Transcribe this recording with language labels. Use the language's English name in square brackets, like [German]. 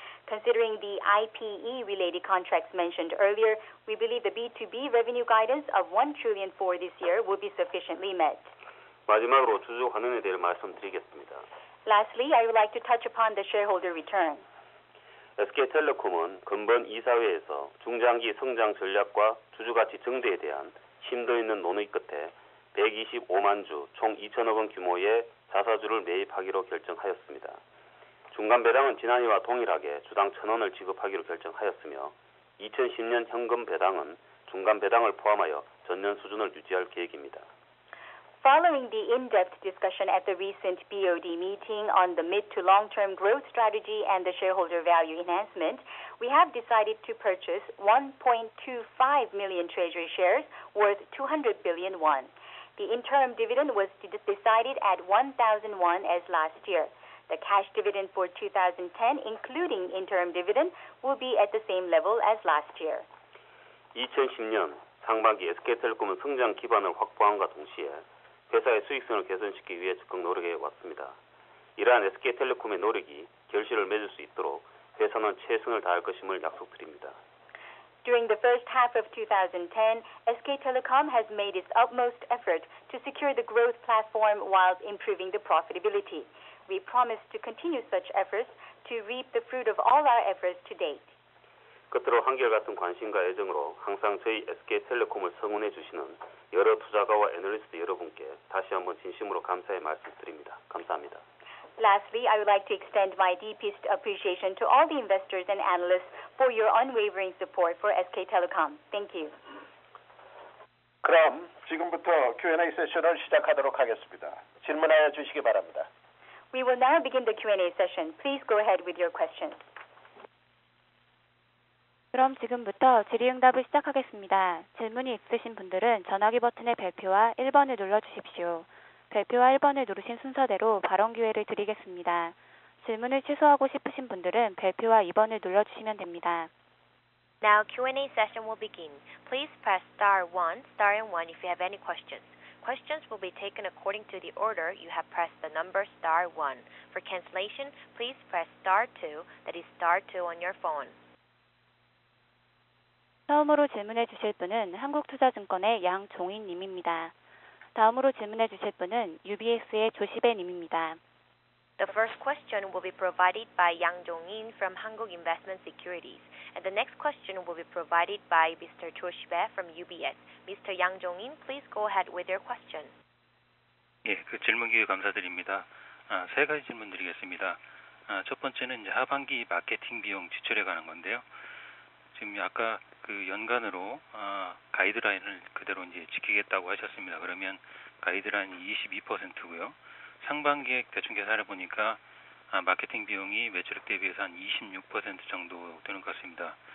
[English] Considering the IPE-related contracts mentioned earlier, we believe the B2B revenue guidance of 1 trillion for this year will be sufficiently met. [Korean] 마지막으로 주주 환원에 대해 말씀드리겠습니다. [English] Lastly, I would like to touch upon the shareholder return. [Korean] SK텔레콤은 근본 이사회에서 중장기 성장 전략과 주주가치 증대에 대한 심도 있는 논의 끝에 125만 주, 총 2천억 원 규모의 자사주를 매입하기로 결정하였습니다. 중간 배당은 지난해와 동일하게 주당 1,000원을 지급하기로 결정하였으며 2010년 현금 배당은 중간 배당을 포함하여 전년 수준을 유지할 계획입니다. [English] Following the in-depth discussion at the recent BOD meeting on the mid to long-term growth strategy and the shareholder value enhancement, we have decided to purchase 1.25 million treasury shares worth 200 billion won. The interim dividend was decided at 1,000 won as last year. The cash dividend for 2010, including interim dividend, will be at the same level as last year. [Korean] 2010년 상반기 SK텔레콤은 성장 기반을 확보함과 동시에 회사의 수익성을 개선시키기 위해 적극 노력해 왔습니다. 이러한 SK텔레콤의 노력이 결실을 맺을 수 있도록 회사는 최선을 다할 것임을 약속드립니다. [English] During the first half of 2010, SK Telecom has made its utmost effort to secure the growth platform while improving the profitability. We promise to continue such efforts to reap the fruit of all our efforts to date. [Korean] 끝으로 한결같은 관심과 애정으로 항상 저희 SK텔레콤을 성원해 주시는 여러 투자가와 애널리스트 여러분께 다시 한번 진심으로 감사의 말씀드립니다. 감사합니다. [English] Lastly, I would like to extend my deepest appreciation to all the investors and analysts for your unwavering support for SK Telecom. Thank you. [Korean] 그럼 지금부터 Q&A 세션을 시작하도록 하겠습니다. 질문하여 주시기 바랍니다. [English] We will now begin the Q&A session. Please go ahead with your questions. [Korean] 그럼 지금부터 질의응답을 시작하겠습니다. 질문이 있으신 분들은 전화기 버튼의 별표와 1번을 눌러주십시오. 별표와 1번을 누르신 순서대로 발언 기회를 드리겠습니다. 질문을 취소하고 싶으신 분들은 별표와 2번을 눌러주시면 됩니다. [English] Now Q&A session will begin. Please press star and one if you have any questions. Questions will be taken according to the order you have pressed the number star one. For cancellation, please press star two, that is star two on your phone. [Korean] 처음으로 질문해 주실 분은 한국투자증권의 양종인 님입니다. 다음으로 질문해 주실 분은 UBS의 조시배 님입니다. [English] The first question will be provided by Yang Jong-in from Hankuk Investment Securities, and the next question will be provided by Mr. Jo Shibae from UBS. Mr. Yang Jong-in, please go ahead with your question. [Korean] 예, 질문 기회 감사드립니다. 세 가지 질문 드리겠습니다. 첫 번째는 이제 하반기 마케팅 비용 지출에 관한 건데요. 지금 아까 연간으로 가이드라인을 그대로 이제 지키겠다고 하셨습니다. 그러면 가이드라인이 22%고요. 상반기에 대충 계산해 보니까 마케팅 비용이 매출액 대비해서 한 26% 정도 되는 것 같습니다.